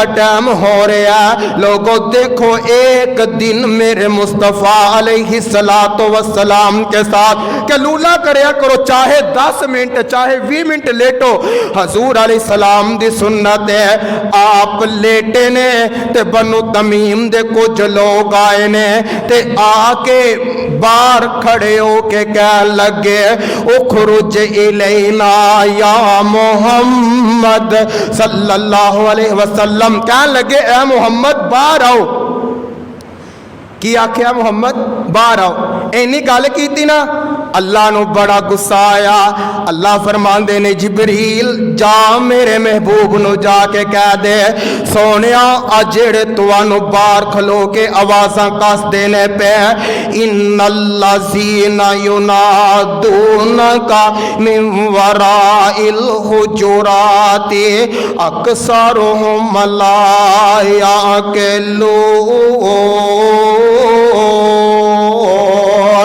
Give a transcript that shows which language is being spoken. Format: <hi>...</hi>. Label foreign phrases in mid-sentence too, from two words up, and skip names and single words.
<pa>ٹائم ہو رہا ہے، لوگوں دیکھو ایک دن میرے مصطفیٰ علیہ السلام کے ساتھ کلولہ کریا کرو، چاہے 10 منٹ چاہے 20 منٹ لیٹو، حضور علیہ السلام دی سنت ہے، آپ لیٹے نے تے بنو تمیم دے کچھ لوگ آئے نے تے آ کے باہر کھڑے ہو کے کہہ لگے</pa> <ar>اخرج الینا یا</ar> <pa>محمد</pa> <ar>صلی اللہ علیہ وسلم،</ar> <pa>کہنے لگے اے محمد باہر آؤ، کی آکھیا محمد باہر آؤ، اینی گل کیتی نا اللہ نوں بڑا غصہ آیا. اللہ فرماندے نے جبریل جا میرے محبوب نوں جا کے کہہ دے سونیا آ جیہڑے تہانوں باہر کھلو کے آوازاں کسدے نے پے</pa> <ar>إن الذين ينادونك من وراء الحجرات أكثرهم لا يعقلون.</ar>